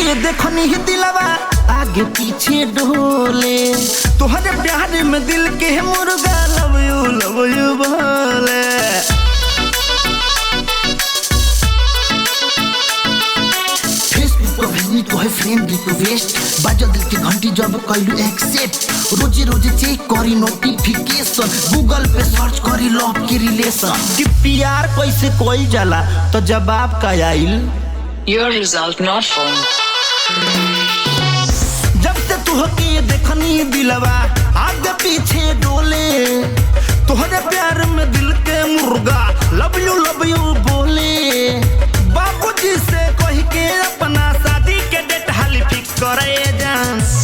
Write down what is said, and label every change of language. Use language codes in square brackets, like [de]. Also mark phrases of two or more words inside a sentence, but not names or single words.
[bho] देखनी ही दिलवा आगे पीछे डोले तोहरे प्यार में दिल के मुर्गा [en] love you [bho] बोले तो है [en] friend request [bho] बाजल दिल के घंटी जब कइलू एक्सेप्ट रोजे रोजे चेक करी नोटिफिकेशन गूगल पे सर्च करी लव के रिलेशन कि प्यार कैसे कोई जाला तो जवाब का आइल [en] Your result not found. [bho] जब से तू के देखनी दिलवा आगे पीछे डोले तोहरे प्यार में दिल के मुर्गा [en] love you [bho] बोले बाबूजी से कह के अपना शादी के डेट हाली फिक्स करे जान